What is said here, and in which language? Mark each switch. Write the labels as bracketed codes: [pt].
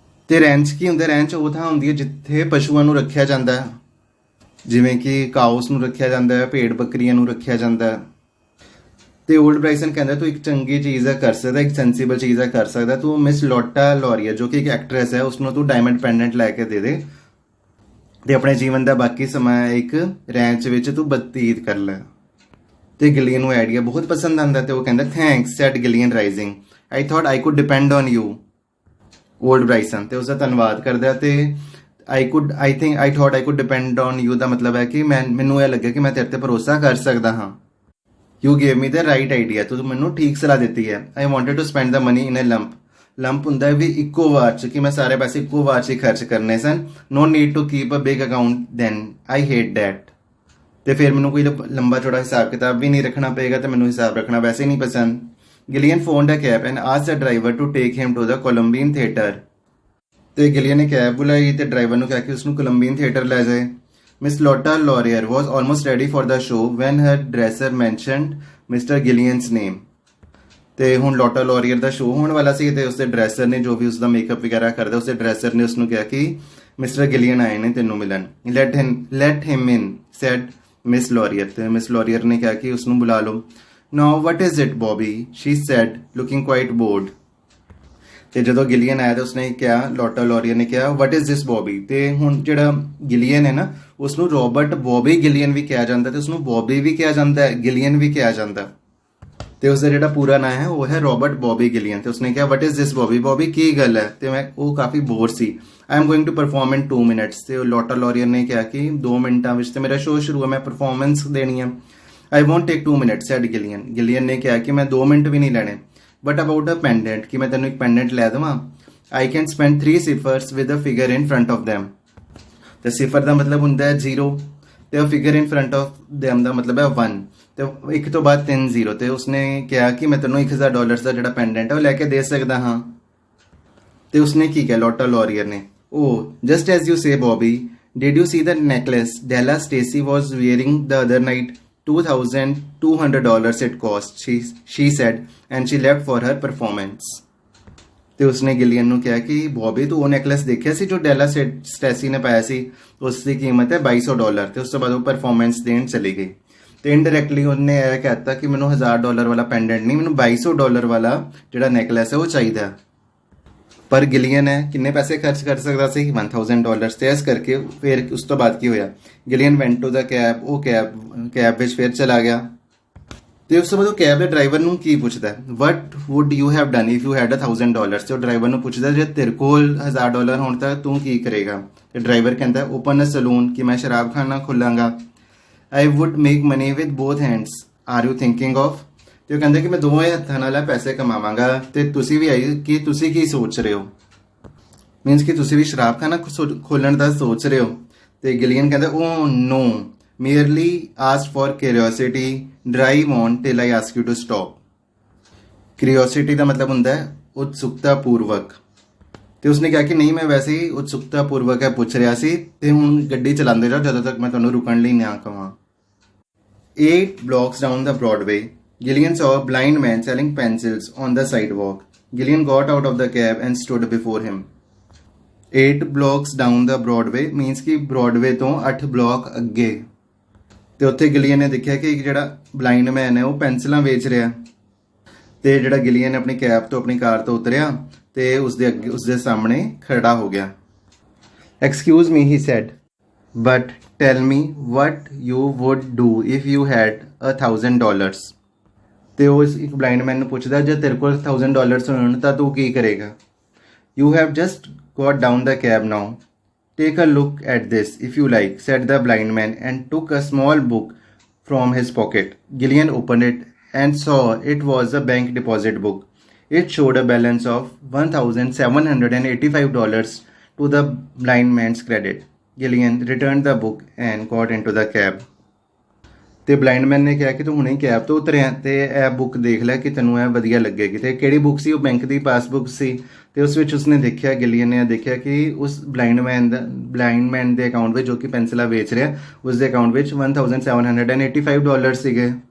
[pa] ਤੇ ਰੈਂਚ ਕੀ ਹੁੰਦਾ? ਰੈਂਚ ਉਹ ਥਾਂ ਹੁੰਦੀ ਹੈ ਜਿੱਥੇ ਪਸ਼ੂਆਂ ਨੂੰ ਰੱਖਿਆ ਜਾਂਦਾ ਹੈ, ਜਿਵੇਂ ਕਿ ਕਾਊਸ ਨੂੰ ਰੱਖਿਆ ਜਾਂਦਾ ਹੈ, ਭੇਡ ਬੱਕਰੀਆਂ ਨੂੰ ਰੱਖਿਆ ਜਾਂਦਾ ਹੈ। ਤੇ 올ਡ ਬ੍ਰਾਈਸਨ ਕਹਿੰਦਾ ਤੂੰ ਇੱਕ ਚੰਗੀ ਚੀਜ਼ ਹੈ ਕਰ ਸਕਦਾ, ਇੱਕ ਸੈਂਸੀਬਲ ਚੀਜ਼ ਹੈ ਕਰ ਸਕਦਾ। ਤੂੰ ਮਿਸ ਲੋਟਾ ਲੋਰੀਅਰ ਜੋ ਕਿ ਇੱਕ ਐਕਟਰੈਸ ਹੈ ਉਸਨੂੰ ਤੂੰ ਡਾਇਮੰਡ ਪੈਂਡੈਂਟ ਲੈ ਕੇ ਦੇ ਦੇ ਤੇ ਆਪਣੇ ਜੀਵਨ ਦਾ ਬਾਕੀ ਸਮਾਂ ਇੱਕ ਰੈਂਚ ਵਿੱਚ ਤੂੰ ਬਤੀਤ ਕਰ ਲੈ। ਤੇ ਗਿਲੀਅਨ ਨੂੰ ਆਈਡੀਆ ਬਹੁਤ ਪਸੰਦ ਆਉਂਦਾ ਤੇ ਉਹ ਕਹਿੰਦਾ [en] Thanks said Gillian rising, I thought I could depend on you. [pa] Old ਬ੍ਰਾਈਸਨ ਤੇ ਉਸਦਾ ਧੰਨਵਾਦ ਕਰਦਾ ਤੇ [en] I thought I could depend on you [pa] ਦਾ ਮਤਲਬ ਹੈ ਕਿ ਮੈਨੂੰ ਇਹ ਲੱਗਿਆ ਕਿ ਮੈਂ ਤੇਰੇ ਤੇ ਭਰੋਸਾ ਕਰ ਸਕਦਾ ਹਾਂ। [en] You gave me the right idea. [pa] ਤੂੰ ਮੈਨੂੰ ਠੀਕ ਸਲਾਹ ਦਿੱਤੀ ਹੈ। [en] I wanted to spend the money in a lump. [pa] ਲੰਪ ਹੁੰਦਾ ਵੀ ਇੱਕੋ ਵਾਰ 'ਚ, ਕਿ ਮੈਂ ਸਾਰੇ ਪੈਸੇ ਇੱਕੋ ਵਾਰ 'ਚ ਹੀ ਖਰਚ ਕਰਨੇ ਸਨ। [en] No need to keep a big account then. I hate that. [pa] ਤੇ ਫਿਰ ਮੈਨੂੰ ਕੋਈ ਲੰਬਾ ਚੌੜਾ ਹਿਸਾਬ ਕਿਤਾਬ ਵੀ ਨਹੀਂ ਰੱਖਣਾ ਪਏਗਾ ਤੇ ਮੈਨੂੰ ਹਿਸਾਬ ਰੱਖਣਾ ਵੈਸੇ ਨਹੀਂ ਪਸੰਦ। [en] Gillian phoned a cab and asked the driver to take him to the Columbian Theatre. [pa] ਤੇ ਗਿਲੀਅਨ ਨੇ ਕੈਬ ਬੁਲਾਈ ਤੇ ਡਰਾਈਵਰ ਨੂੰ ਕਿਹਾ ਕਿ ਉਸਨੂੰ ਕੋਲੰਬੀਅਨ ਥੀਏਟਰ ਲੈ ਜਾਏ। [en] Miss Lotta Laurier was almost ready for the show when her dresser mentioned Mr. Gillian's name. [pa] ਤੇ ਹੁਣ ਲੋਟਾ ਲੋਰੀਅਰ ਦਾ ਸ਼ੋਅ ਹੋਣ ਵਾਲਾ ਸੀ ਤੇ ਉਸਦੇ ਡਰੈਸਰ ਨੇ, ਜੋ ਵੀ ਉਸਦਾ ਮੇਕਅਪ ਵਗੈਰਾ ਕਰਦਾ, ਉਸਦੇ ਡਰੈਸਰ ਨੇ ਉਸਨੂੰ ਕਿਹਾ ਕਿ ਮਿਸਟਰ ਗਿਲੀਅਨ ਆਏ ਨੇ ਤੈਨੂੰ ਮਿਲਣ। [en] let him in said Miss Laurier. [pa] ਤੇ ਮਿਸ ਲੋਰੀਅਰ ਨੇ ਕਿਹਾ ਕਿ ਉਸਨੂੰ ਬੁਲਾ ਲਓ। [en] Now what is it Bobby? she said looking quite bored. [pa] ਤੇ ਜਦੋਂ ਗਿਲੀਅਨ ਆਇਆ ਤਾਂ ਉਸਨੇ ਕਿਹਾ, ਲੋਟਾ ਲੋਰੀਅਰ ਨੇ ਕਿਹਾ [en] What is this Bobby. [pa] ਤੇ ਹੁਣ ਜਿਹੜਾ ਗਿਲੀਅਨ ਹੈ ਨਾ ਉਸਨੂੰ ਰੋਬਰਟ ਬੌਬੀ ਗਿਲੀਅਨ ਵੀ ਕਿਹਾ ਜਾਂਦਾ ਤੇ ਉਸਨੂੰ ਬੌਬੀ ਵੀ ਕਿਹਾ ਜਾਂਦਾ ਹੈ, ਗਿਲੀਅਨ ਵੀ ਕਿਹਾ ਜਾਂਦਾ ਤੇ ਉਸਦਾ ਜਿਹੜਾ ਪੂਰਾ ਨਾਮ ਹੈ ਉਹ ਹੈ ਰੋਬਰਟ ਬੌਬੀ ਗਿਲੀਅਨ। ਤੇ ਉਸਨੇ ਕਿਹਾ [en] what is this Bobby, [pa] Bobby ਕੀ ਗੱਲ ਹੈ। ਤੇ ਉਹ ਕਾਫੀ bore ਸੀ। [en] I am going to perform in 2 minutes। [pa] ਤੇ ਲੋਟਾ ਲੋਰੀਅਰ ਨੇ ਕਿਹਾ ਕਿ 2 ਮਿੰਟਾਂ ਵਿੱਚ ਤੇ ਮੇਰਾ ਸ਼ੋਅ ਸ਼ੁਰੂ ਹੈ, ਮੈਂ ਪਰਫਾਰਮੈਂਸ ਦੇਣੀ ਹੈ। [en] I won't take 2 minutes said Gillian. [pa] ਗਿਲੀਅਨ ਨੇ ਕਿਹਾ ਕਿ ਮੈਂ 2 ਮਿੰਟ ਵੀ ਨਹੀਂ ਲੈਣੇ। [en] but about a pendant, [pa] ਕਿ ਮੈਂ ਤੈਨੂੰ ਇੱਕ ਪੈਂਡੈਂਟ ਲੈ ਦੇਵਾਂ। [en] I can spend 3 ciphers with a figure in front of them. [pa] ਤੇ ਸਿਫਰ ਦਾ ਮਤਲਬ ਹੁੰਦਾ ਹੈ 0 ਤੇ ਉਹ [en] figure in front of them [pa] ਦਾ ਮਤਲਬ ਹੈ 1 ਤੇ 1 ਤੋਂ ਬਾਅਦ 3 0। ਤੇ ਉਸਨੇ ਕਿਹਾ ਕਿ ਮੈਂ ਤੈਨੂੰ $1000 ਦਾ ਜਿਹੜਾ ਪੈਂਡੈਂਟ ਹੈ ਉਹ ਲੈ ਕੇ ਦੇ ਸਕਦਾ ਹਾਂ। ਤੇ ਉਸਨੇ ਕੀ ਕਿਹਾ ਲੋਟਾ ਲੋਰੀਅਰ ਨੇ, [en] Oh just as you say Bobby, did you see the necklace Della Stacy was wearing the other night? $2,200 it cost, she said, and she left for her performance. [pa] ਤੇ ਉਸਨੇ ਗਿਲੀਅਨ ਨੂੰ ਕਿਹਾ ਕਿ ਬੌਬੀ ਤੂੰ ਉਹ ਨੈਕਲੈਸ ਦੇਖਿਆ ਸੀ ਜੋ ਡੈਲਾ ਸਟੈਸੀ ਨੇ ਪਾਇਆ ਸੀ, ਉਸ ਦੀ ਕੀਮਤ ਹੈ $2,200। ਤੇ ਉਸ ਤੋਂ ਬਾਅਦ ਉਹ ਪਰਫਾਰਮੈਂਸ ਦੇਣ ਚਲੀ ਗਈ। ਤੇ ਇਨਡਾਇਰੈਕਟਲੀ ਉਹਨੇ ਇਹ ਕਹਿਤਾ ਕਿ ਮੈਨੂੰ $1000 ਵਾਲਾ ਪੈਂਡੈਂਟ ਨਹੀਂ, ਮੈਨੂੰ $2,200 ਵਾਲਾ ਜਿਹੜਾ ਨੈਕਲੈਸ ਹੈ ਉਹ ਚਾਹੀਦਾ। ਪਰ ਗਿਲੀਅਨ ਹੈ ਕਿੰਨੇ ਪੈਸੇ ਖਰਚ ਕਰ ਸਕਦਾ ਸੀ? $1,000। ਤੇ ਇਸ ਕਰਕੇ ਫਿਰ ਉਸ ਤੋਂ ਬਾਅਦ ਕੀ ਹੋਇਆ, ਗਿਲੀਅਨ [en] Went to the cab. [pa] ਉਹ ਕੈਬ ਵਿੱਚ ਫਿਰ ਚਲਾ ਗਿਆ ਤੇ ਉਸ ਤੋਂ ਬਾਅਦ ਉਹ ਕੈਬ ਦੇ ਡਰਾਈਵਰ ਨੂੰ ਕੀ ਪੁੱਛਦਾ, [en] What would you have done if you had $1,000? [pa] ਤੇ ਉਹ ਡਰਾਈਵਰ ਨੂੰ ਪੁੱਛਦਾ ਜੇ ਤੇਰੇ ਕੋਲ $1000 ਹੋਣ ਤਾਂ ਤੂੰ ਕੀ ਕਰੇਗਾ? ਤੇ ਡਰਾਈਵਰ ਕਹਿੰਦਾ [en] open a saloon, [pa] ਕਿ ਮੈਂ ਸ਼ਰਾਬਖਾਨਾ ਖੋਲਾਂਗਾ। [en] I would make money with both hands, are you thinking of? [pa] ਤੇ ਉਹ ਕਹਿੰਦੇ ਕਿ ਮੈਂ ਦੋਵੇਂ ਹੱਥਾਂ ਨਾਲ ਪੈਸੇ ਕਮਾਵਾਂਗਾ। ਤੇ ਤੁਸੀਂ ਵੀ ਆਈ ਕਿ ਤੁਸੀਂ ਕੀ ਸੋਚ ਰਹੇ ਹੋ, ਮੀਨਸ ਕਿ ਤੁਸੀਂ ਵੀ ਸ਼ਰਾਬਖਾਨਾ ਖੋਲਣ ਦਾ ਸੋਚ ਰਹੇ ਹੋ। ਤੇ ਗਿਲੀਅਨ ਕਹਿੰਦਾ [en] Oh no, merely asked for curiosity, drive on till I ask you to stop. [pa] Curiosity ਦਾ ਮਤਲਬ ਹੁੰਦਾ ਹੈ ਉਤਸੁਕਤਾ ਪੂਰਵਕ। ਤੇ ਉਸਨੇ ਕਿਹਾ ਕਿ ਨਹੀਂ ਮੈਂ ਵੈਸੇ ਹੀ ਉਤਸੁਕਤਾ ਪੂਰਵਕ ਹੈ ਪੁੱਛ ਰਿਹਾ ਸੀ ਤੇ ਹੁਣ ਗੱਡੀ ਚਲਾਉਂਦੇ ਜਾਓ ਜਦੋਂ ਤੱਕ ਮੈਂ ਤੁਹਾਨੂੰ ਰੁਕਣ ਲਈ ਨਾ ਕਹਾਂ। [en] 8 blocks down the Broadway, Gillian saw a blind man selling pencils on the sidewalk. Gillian got out of the cab and stood before him. 8 blocks down the Broadway [pa] मीनस कि ब्रॉडवे तो 8 ਬਲਾਕ ਅੱਗੇ। ਤੇ ਉੱਥੇ ਗਿਲੀਅਨ ਨੇ ਦੇਖਿਆ ਕਿ ਇੱਕ ਜਿਹੜਾ ਬਲਾਈਂਡ ਮੈਨ ਹੈ ਉਹ ਪੈਨਸਲਾਂ ਵੇਚ ਰਿਹਾ। ਤੇ ਜਿਹੜਾ ਗਿਲੀਅਨ ਆਪਣੀ ਕੈਬ ਤੋਂ ਆਪਣੀ ਕਾਰ ਤੋਂ ਉਤਰਿਆ ਤੇ ਉਸਦੇ ਸਾਹਮਣੇ ਖੜਾ ਹੋ ਗਿਆ। [en] Excuse me he said, but tell me what you would do if you had $1,000। [pa] ਤੇ ਉਹ ਇੱਕ ਬਲਾਈਂਡ ਮੈਨ ਨੂੰ ਪੁੱਛਦਾ ਜੇ ਤੇਰੇ ਕੋਲ $1,000 ਹੋਣ ਤਾਂ ਤੂੰ ਕੀ ਕਰੇਗਾ। [en] You have just got down the cab now. Take a look at this if you like, said the blind man and took a small book from his pocket. Gillian opened it and saw it was a bank deposit book. It showed a balance of $1,785 to the blind man's credit. Gillian returned the book and got into the cab. [pa] ਤੇ blind ਮੈਨ ਨੇ ਕਿਹਾ ਕਿ ਤੂੰ ਹੁਣੇ cab ਤੋਂ ਉਤਰਿਆ ਤੇ ਇਹ ਬੁੱਕ ਦੇਖ ਲੈ ਕਿ ਤੈਨੂੰ ਇਹ ਵਧੀਆ ਲੱਗੇਗੀ। ਤੇ ਕਿਹੜੀ ਬੁੱਕ ਸੀ? ਉਹ ਬੈਂਕ ਦੀ ਪਾਸਬੁੱਕ ਸੀ। ਤੇ ਉਸ ਵਿੱਚ ਉਸਨੇ ਦੇਖਿਆ, ਗਿਲੀਅਨ ਨੇ ਦੇਖਿਆ ਕਿ ਉਸ ਬਲਾਈਂਡ ਮੈਨ ਦੇ ਅਕਾਊਂਟ ਵਿੱਚ, ਜੋ ਕਿ ਪੈਨਸਲਾਂ ਵੇਚ ਰਿਹਾ, ਉਸ ਦੇ ਅਕਾਊਂਟ ਵਿੱਚ $1,785 ਸੀਗੇ।